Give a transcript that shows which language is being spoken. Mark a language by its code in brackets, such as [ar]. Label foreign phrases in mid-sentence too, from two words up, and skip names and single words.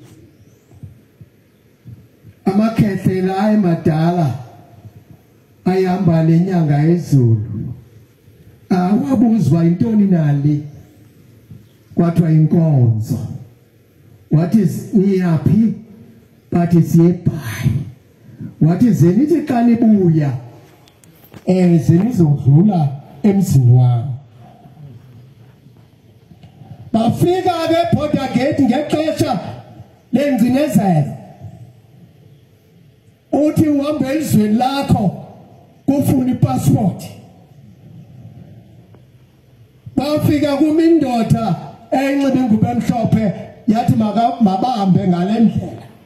[xh] amakhehlela ayemadala ayihamba lenyanga yezulu wabuzwa intoni nali kwathiwa inkonzo wathi niyaphi bathi siyeBhayi wathi zenithi xa nibuya zenizodlula emzini wami bafika ke [en] border gate [xh] ngexesha lengcinezelo uthi uhambe elizweni lakho kufuna ipassport bafika kumindoda enxibe ingubo emhlophe yathi mabahambe ngale ndlela